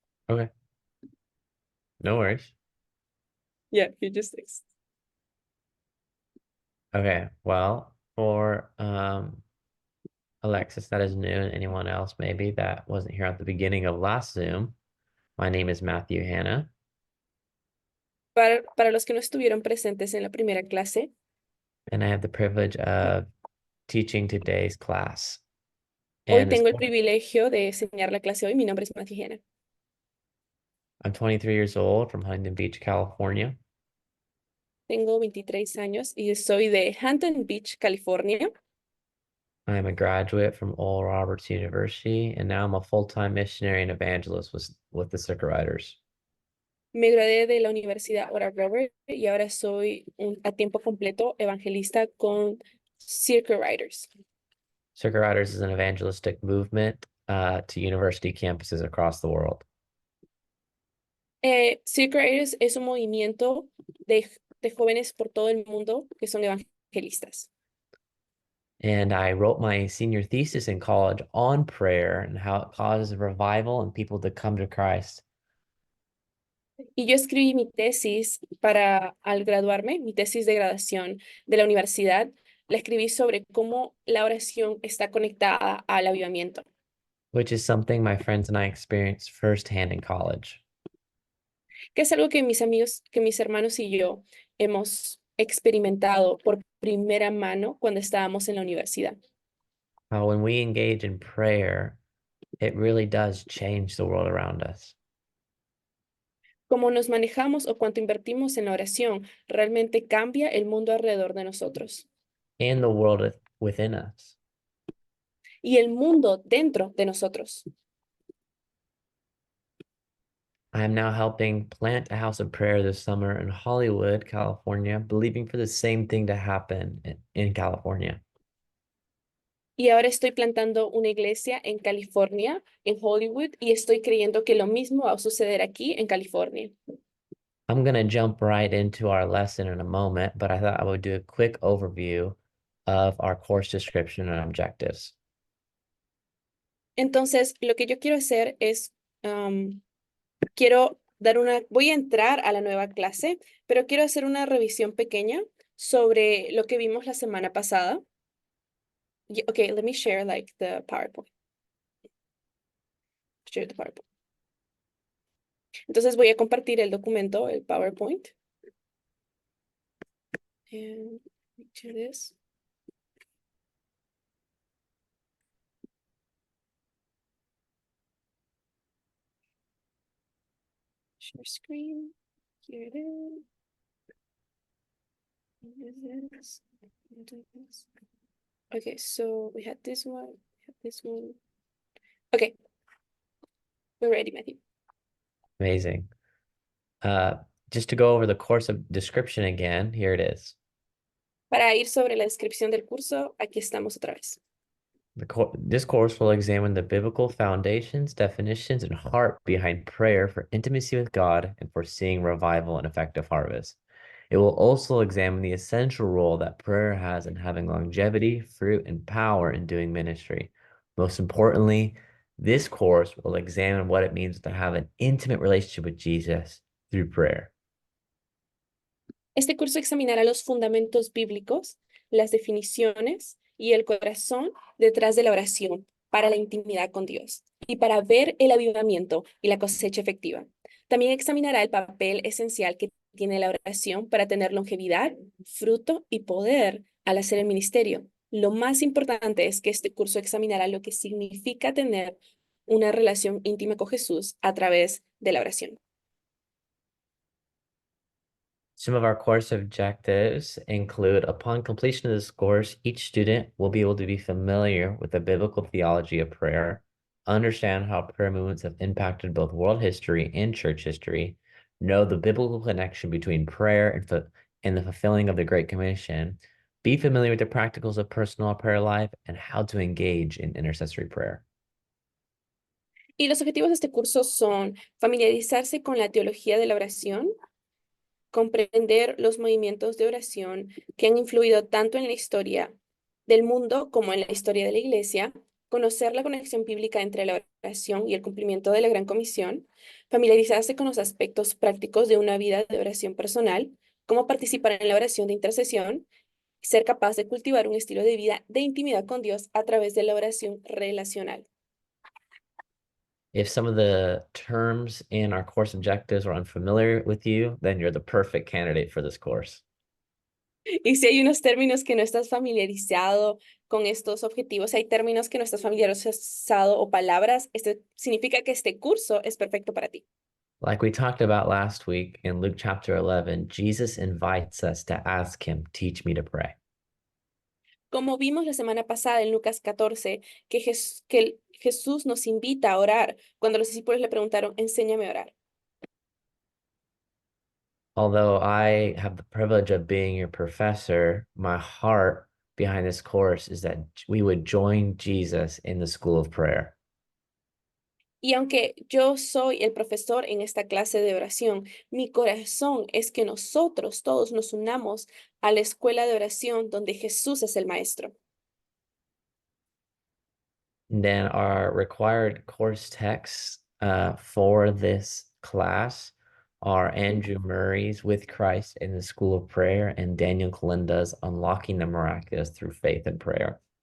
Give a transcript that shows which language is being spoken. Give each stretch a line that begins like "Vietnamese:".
English: Okay, no worries. Yeah, he just text. Okay, well, for Alexis that is new and anyone else maybe that wasn't here at the beginning of last Zoom, my name is Matthew Hanna,
Spanish: Para los que no estuvieron presentes en la primera clase,
English: and I have the privilege of teaching today's class.
Spanish: hoy
English: And
Spanish: tengo el privilegio de enseñar la clase hoy. Mi nombre es Matijena.
English: I'm 23 years old from Huntington Beach, California.
Spanish: Tengo 23 años y soy de Hampton Beach, California.
English: I am a graduate from Oral Roberts University, and now I'm a full-time missionary and evangelist with the Sicker Riders.
Spanish: Me gradué de la Universidad Oral Roberts y ahora soy a tiempo completo evangelista con Circle Riders.
English: Sicker Riders is an evangelistic movement to university campuses across the world.
Spanish: Circle Riders es un movimiento de jóvenes por todo el mundo que son evangelistas.
English: And I wrote my senior thesis in college on prayer and how it causes a revival and people to come to Christ.
Spanish: Y yo escribí mi tesis al graduarme, mi tesis de graduación de la universidad, la escribí sobre cómo la oración está conectada al avivamiento,
English: Which is something my friends and I experienced firsthand in college.
Spanish: que es algo que mis amigos, que mis hermanos y yo hemos experimentado por primera mano cuando estábamos en la universidad.
English: When we engage in prayer, it really does change the world around us.
Spanish: Cómo nos manejamos o cuánto invertimos en la oración realmente cambia el mundo alrededor de nosotros.
English: and the world within us.
Spanish: y el mundo dentro de nosotros.
English: I am now helping plant a house of prayer this summer in Hollywood, California, believing for the same thing to happen in California.
Spanish: Y ahora estoy plantando una iglesia en California, en Hollywood, y estoy creyendo que lo mismo va a suceder aquí en California.
English: I'm going to jump right into our lesson in a moment, but I thought I would do a quick overview of our course description and objectives.
Spanish: Entonces, lo que yo quiero hacer es, um, voy a entrar a la nueva clase, pero quiero hacer una revisión pequeña sobre lo que vimos la semana pasada.
English: Okay, let me share like the PowerPoint. Share the PowerPoint.
Spanish: Entonces voy a compartir el documento, el PowerPoint.
English: And share this. Share screen. Here it is. Here it is. Okay, so we had this one, we had this one. Okay, we're ready, Matthew. Amazing. Just to go over the course of description again, here it is.
Spanish: Para ir sobre la descripción del curso, aquí estamos otra vez.
English: This course will examine the biblical foundations, definitions, and heart behind prayer for intimacy with God and for seeing revival and effective harvest. It will also examine the essential role that prayer has in having longevity, fruit, and power in doing ministry. Most importantly, this course will examine what it means to have an intimate relationship with Jesus through prayer.
Spanish: Este curso examinará los fundamentos bíblicos, las definiciones y el corazón detrás de la oración para la intimidad con Dios y para ver el avivamiento y la cosecha efectiva. También examinará el papel esencial que tiene la oración para tener longevidad, fruto y poder al hacer el ministerio. Lo más importante es que este curso examinará lo que significa tener una relación íntima con Jesús a través de la oración.
English: Some of our course objectives include upon completion of this course, each student will be able to be familiar with the biblical theology of prayer, understand how prayer movements have impacted both world history and church history, know the biblical connection between prayer and the fulfilling of the Great Commission, be familiar with the practicals of personal prayer life, and how to engage in intercessory prayer.
Spanish: Y los objetivos de este curso son familiarizarse con la teología de la oración, comprender los movimientos de oración que han influido tanto en la historia del mundo como en la historia de la iglesia, conocer la conexión bíblica entre la oración y el cumplimiento de la Gran Comisión, familiarizarse con los aspectos prácticos de una vida de oración personal, cómo participar en la oración de intercesión, ser capaz de cultivar un estilo de vida de intimidad con Dios a través de la oración relacional.
English: If some of the terms in our course objectives are unfamiliar with you, then you're the perfect candidate for this course.
Spanish: Y si hay unos términos que no estás familiarizado con estos objetivos, hay términos que no estás familiarizado o palabras, significa que este curso es perfecto para ti.
English: Like we talked about last week in Luke chapter 11, Jesus invites us to ask him, teach me to pray.
Spanish: Como vimos la semana pasada en Lucas 14, que Jesús nos invita a orar cuando los discípulos le preguntaron, enséñame a orar.
English: Although I have the privilege of being your professor, my heart behind this course is that we would join Jesus in the school of prayer.
Spanish: Y aunque yo soy el profesor en esta clase de oración, mi corazón es que nosotros todos nos unamos a la escuela de oración donde Jesús es el maestro.
English: And then our required course texts for this class are Andrew Murray's With Christ in the School of Prayer and Daniel Kalinda's Unlocking the Miraculous Through Faith and Prayer.